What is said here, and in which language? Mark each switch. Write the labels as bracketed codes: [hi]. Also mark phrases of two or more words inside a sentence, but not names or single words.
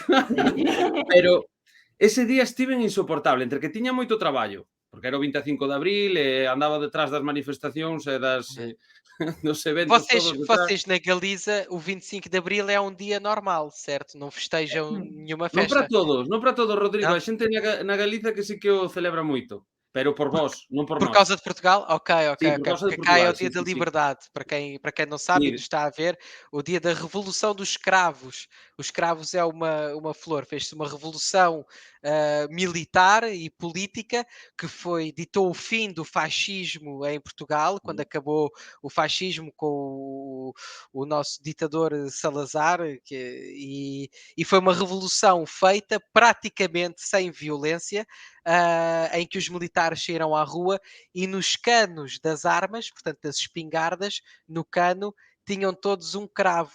[gl] Pero ese día estiven insoportable, entre que tiña moito traballo, porque era o 25 de abril e andaba detrás das manifestacións e dos eventos todos detrás. [pt] Vocês na Galiza, o 25 de Abril é um dia normal, certo? Não festejam nenhuma [gl] Non para [pt] festa. [gl] todos, Rodrigo. Non? A xente na Galiza que sí que o celebra moito, pero por vós, non por [pt] Por [gl] nós. [pt] causa de Portugal? Ok. Sim, por causa de Porque cá é Portugal, o dia sim, da sim, sim. liberdade. Para quem não sabe e Sim. nos está a ver, o dia da Revolução dos Escravos. Os escravos é uma flor. Fez-se uma revolução militar e política que ditou o fim do fascismo em Portugal, quando acabou o fascismo com o nosso ditador Salazar, e foi uma revolução feita praticamente sem violência, em que os militares saíram à rua e nos canos das armas, portanto das espingardas, no cano tinham todos um cravo.